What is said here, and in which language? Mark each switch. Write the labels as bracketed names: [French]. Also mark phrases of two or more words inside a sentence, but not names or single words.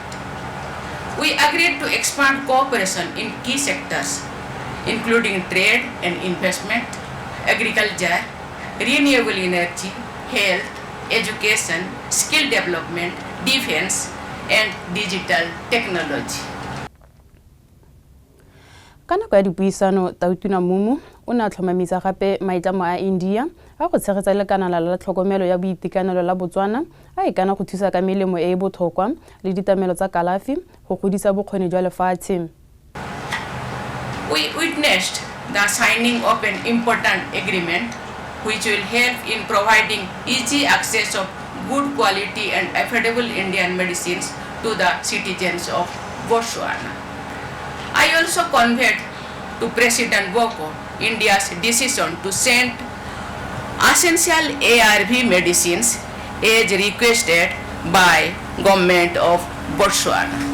[English] We agreed to expand cooperation in key sectors, including trade and investment, agriculture, renewable energy, health, education, skill development, defense, and digital technology. [Tswana] Ka nako ya dipuisano Duma Murmu o ne a tlhomamisa gape maitlamo a India a go tshegetsa lekanala la tlhokomelo ya boitekanelo la Botswana a e kana go thusa ka melemo e e botlhokwa le ditamelo tsa kalafi go godisa bokgoni jwa lefatshe. [English] We witnessed the signing of an important agreement which will help in providing easy access of good quality and affordable Indian medicines to the citizens of Botswana. I also conveyed to President Boko India's decision to send essential ARV medicines as requested by government of Botswana.